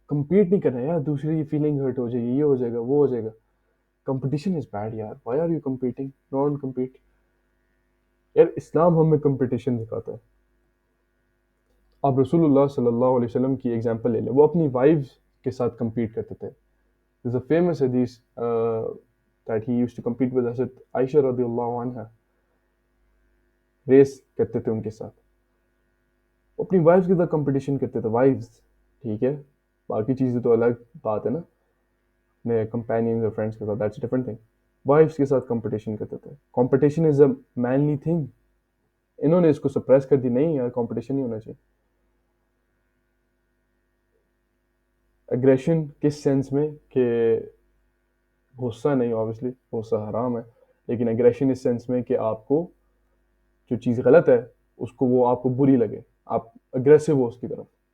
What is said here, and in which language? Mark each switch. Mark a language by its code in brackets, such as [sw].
[ur] Compete نہیں کرنا یار، دوسرے کی فیلنگ ہرٹ ہو جائے گی، یہ ہو جائے گا، وہ ہو جائے گا. [en] Competition is bad یار. Why are you competing? Don't compete. [ur] یار اسلام ہمیں کمپٹیشن دکھاتا ہے. آپ رسول اللہ صلی اللہ علیہ وسلم کی ایگزامپل لے لیں، وہ اپنی وائفز کے ساتھ کمپیٹ کرتے تھے. [en] There's a famous hadith that he used to compete with Hazrat Aisha رضی اللہ عنہ. [ur] ریس کرتے تھے ان کے ساتھ، اپنی وائفز کے ساتھ کمپٹیشن کرتے تھے. وائفز، ٹھیک ہے، باقی چیزیں تو الگ بات ہے نا، اپنے کمپینینز اور فرینڈس کے ساتھ، [en] That's different thing. [ur] وائفز کے ساتھ کمپٹیشن کرتے تھے. [en] Competition is a manly thing. [ur] انہوں نے اس کو سپریس کر دی، نہیں یار کمپٹیشن نہیں ہونا چاہیے. اگریشن کس سینس میں کہ غصہ نہیں، اوبیسلی غصہ حرام ہے، لیکن اگریشن اس سینس میں کہ آپ کو جو چیز غلط ہے اس کو، وہ آپ کو بری لگے، آپ اگریسو ہو اس کی طرف.